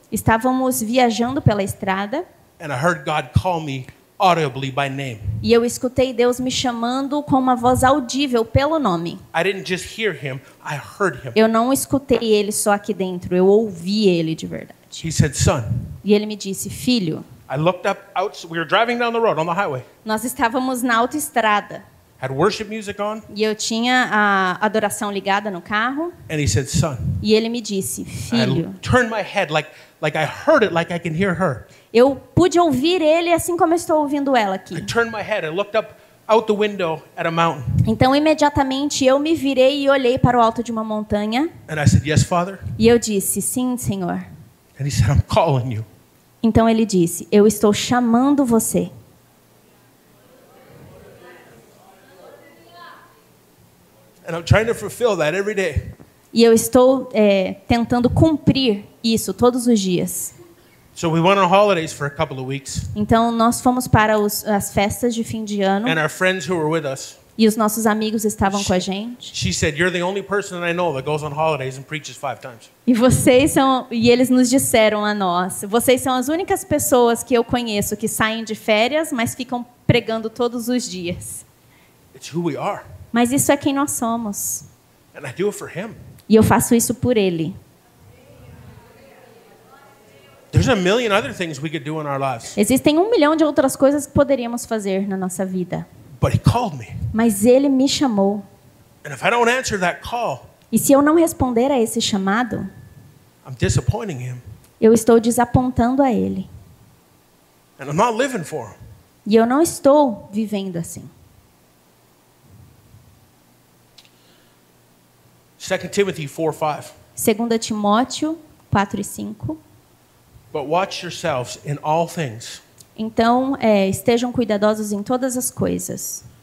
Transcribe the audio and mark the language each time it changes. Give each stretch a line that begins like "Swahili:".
Portuguese: estávamos viajando pela estrada
English: and I heard God call me audibly by name.
Portuguese: e eu escutei Deus me chamando com uma voz audível pelo nome.
English: I didn't just hear Him, I heard Him.
Portuguese: Eu não escutei ele só aqui dentro, eu ouvi ele de verdade.
English: He said, son.
Portuguese: E ele me disse, filho,
English: I looked up, we were driving down the road on the highway.
Portuguese: nós estávamos na autoestrada
English: Had worship music on,
Portuguese: e eu tinha a adoração ligada no carro
English: and He said, son.
Portuguese: e ele me disse, filho,
English: I turned my head like I heard it, like I can hear her.
Portuguese: eu pude ouvir ele assim como eu estou ouvindo ela
English: I
Portuguese: aqui.
English: turned my head, I looked up out the window at a mountain,
Portuguese: Então, imediatamente, eu me virei e olhei para o alto de uma montanha
English: and I said, yes, Father.
Portuguese: e eu disse, sim, Senhor.
English: And He said, I'm calling you.
Portuguese: Então ele disse, eu estou chamando você.
English: And I'm trying to fulfill that every day.
Portuguese: E eu estou tentando cumprir isso todos os dias.
English: So we went on holidays for a couple of weeks,
Portuguese: Então nós fomos para as festas de fim de ano
English: and our friends who were with us,
Portuguese: e os nossos amigos estavam com a gente.
English: she said, you're the only person I know that goes on holidays and preaches 5 times.
Portuguese: E eles nos disseram a nós, vocês são as únicas pessoas que eu conheço que saem de férias, mas ficam pregando todos os dias.
English: It's who we are,
Portuguese: Mas isso é quem nós somos.
English: and I do it for Him.
Portuguese: E eu faço isso por ele.
English: There's a million other things we could do in our lives.
Portuguese: Existem 1 milhão de outras coisas que poderíamos fazer na nossa vida.
English: But he called me.
Portuguese: Mas Ele me chamou.
English: And if I don't answer that call,
Portuguese: E se eu não responder a esse chamado,
English: I'm disappointing him.
Portuguese: eu estou desapontando a Ele.
English: And I'm not living for him.
Portuguese: E eu não estou vivendo assim.
English: 2 Timothy 4:5.
Portuguese: 2 Timóteo 4 e 5.
English: But watch yourselves in all things.
Portuguese: Então, estejam cuidadosos em todas as coisas.